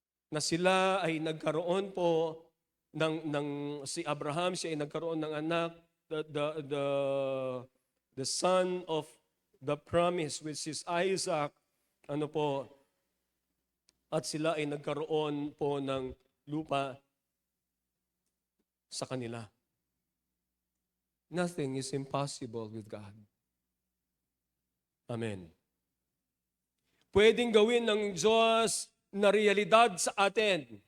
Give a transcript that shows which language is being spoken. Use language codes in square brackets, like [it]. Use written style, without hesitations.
[tl] Na sila ay nagkaroon po si Abraham, siya ay nagkaroon ng anak, [en] the son of the promise, which is Isaac, [tl] at sila ay nagkaroon po ng lupa sa kanila. [en] Nothing is impossible with God. Amen. [tl] Pwedeng gawin ng Diyos na realidad sa atin.